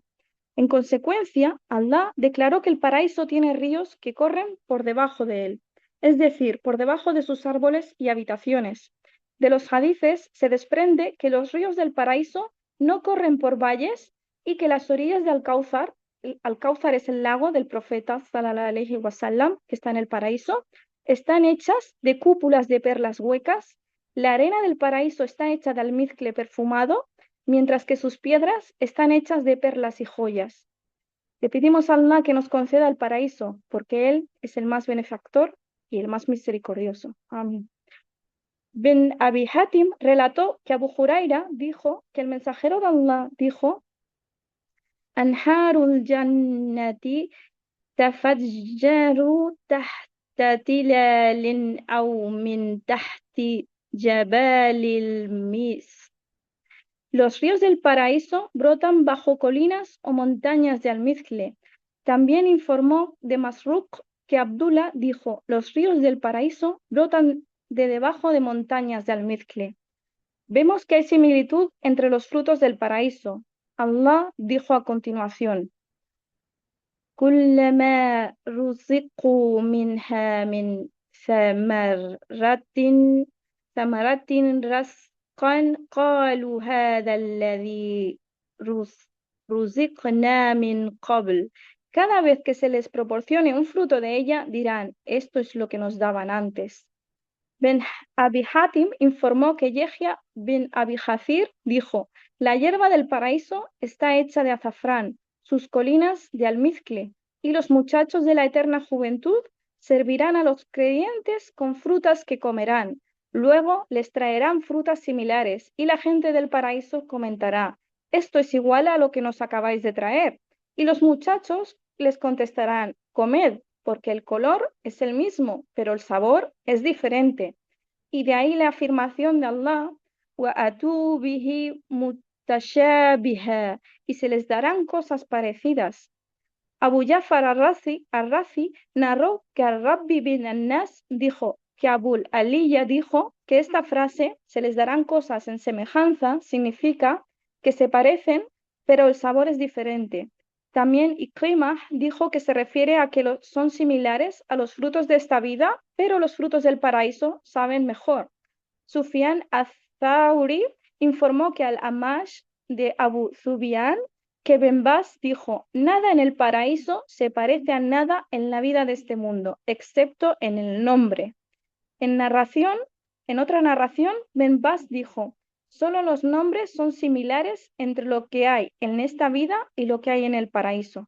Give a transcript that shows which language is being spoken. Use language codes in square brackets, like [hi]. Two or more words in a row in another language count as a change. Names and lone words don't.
[es] En consecuencia, Allah declaró que el paraíso tiene ríos que corren por debajo de él, es decir, por debajo de sus árboles y habitaciones. De los hadices se desprende que los ríos del paraíso no corren por valles y que las orillas de Al-Cáuthar, Al-Cáuthar es el lago del profeta [ar] صلى الله عليه وسلم, [es] que está en el paraíso, están hechas de cúpulas de perlas huecas. La arena del paraíso está hecha de almizcle perfumado, mientras que sus piedras están hechas de perlas y joyas. Le pedimos a Allah que nos conceda el paraíso, porque Él es el más benefactor y el más misericordioso. Amén. Ben Abi Hatim relató que Abu Huraira dijo que el mensajero de Allah dijo: [ar] أنهار الجنة تتفجر تحت تلال أو من تحت جبال المسك. [es] Los ríos del paraíso brotan bajo colinas o montañas de almizcle. También informó de Masruq que Abdullah dijo: los ríos del paraíso brotan de debajo de montañas de almizcle. Vemos que hay similitud entre los frutos del paraíso. Allah dijo a continuación: [ar] كلما رزقوا منها من ثمرة رزقا قالوا هذا الذي رزقنا من قبل. [es] Cada vez que se les proporcione un fruto de ella, dirán: esto es lo que nos daban antes. Ben Abi Hatim informó que Yehya bin Abi Hathir dijo: la hierba del paraíso está hecha de azafrán, sus colinas de almizcle, y los muchachos de la eterna juventud servirán a los creyentes con frutas que comerán. Luego les traerán frutas similares, y la gente del paraíso comentará: esto es igual a lo que nos acabáis de traer. Y los muchachos les contestarán: comed, porque el color es el mismo, pero el sabor es diferente. Y de ahí la afirmación de Allah: [ar] وَأَتُوا بِهِ مُتَشَابِهًا [es] y se les darán cosas parecidas. Abu Jafar al-Razi narró que al-Rabbi bin al-Nas dijo que Abul Aliya dijo que esta frase, se les darán cosas en semejanza, significa que se parecen, pero el sabor es diferente. También Ikrimah dijo que se refiere a que son similares a los frutos de esta vida, pero los frutos del paraíso saben mejor. Sufyan al-Thawri informó que al-Amash de Abu Zubian que Ben Bas dijo, nada en el paraíso se parece a nada en la vida de este mundo, excepto en el nombre. En otra narración, Ben Bas dijo, solo los nombres son similares entre lo que hay en esta vida y lo que hay en el paraíso.